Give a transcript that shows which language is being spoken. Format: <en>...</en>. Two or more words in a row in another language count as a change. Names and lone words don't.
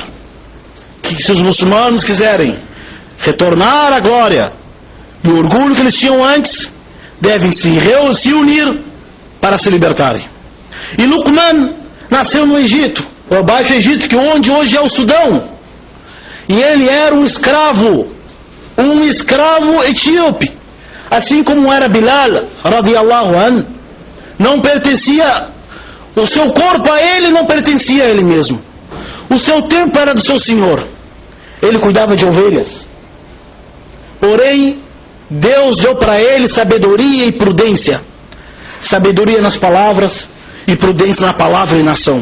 <pt>Que se os muçulmanos quiserem retornar à glória e o orgulho que eles tinham antes, devem se unir para se libertarem. E Luqman nasceu no Egito, o Baixo Egito, que onde hoje é o Sudão. E ele era um escravo etíope, assim como era Bilal,</pt> <ar>رضي الله عنه.</ar> <pt>Não pertencia, o seu corpo a ele não pertencia a ele mesmo. O seu tempo era do seu senhor. Ele cuidava de ovelhas. Porém, Deus deu para ele sabedoria e prudência. Sabedoria nas palavras e prudência na palavra e na ação.</pt>